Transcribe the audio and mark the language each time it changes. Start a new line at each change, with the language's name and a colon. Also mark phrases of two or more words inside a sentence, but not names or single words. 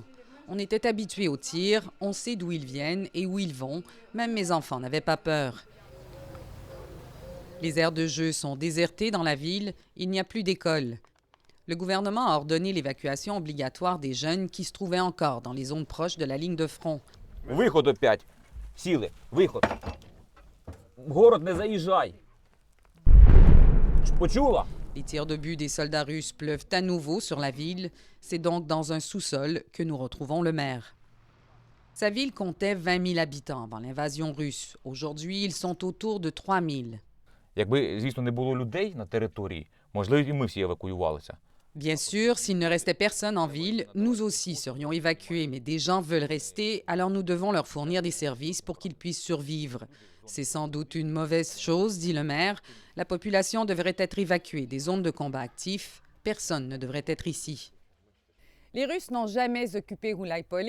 French: On était habitués aux tirs, on sait d'où ils viennent et où ils vont. Même mes enfants n'avaient pas peur. Les aires de jeu sont désertées dans la ville, il n'y a plus d'école. Le gouvernement a ordonné l'évacuation obligatoire des jeunes qui se trouvaient encore dans les zones proches de la ligne de front.
Ukrainian: Виход опять. Сіли. Виход. В город не заїжджай. Почула?
French: Les tirs d'obus des soldats russes pleuvent à nouveau sur la ville. C'est donc dans un sous-sol que nous retrouvons le maire. Sa ville comptait 20 000 habitants avant l'invasion russe. Aujourd'hui, ils sont autour de 3 000.
Ukrainian: Якби, звісно, не було людей на території, можливо, і ми всі евакуювалися.
French: Bien sûr, s'il ne restait personne en ville, nous aussi serions évacués, mais des gens veulent rester, alors nous devons leur fournir des services pour qu'ils puissent survivre. C'est sans doute une mauvaise chose, dit le maire. La population devrait être évacuée des zones de combat actifs. Personne ne devrait être ici. Les Russes n'ont jamais occupé Ulaipole.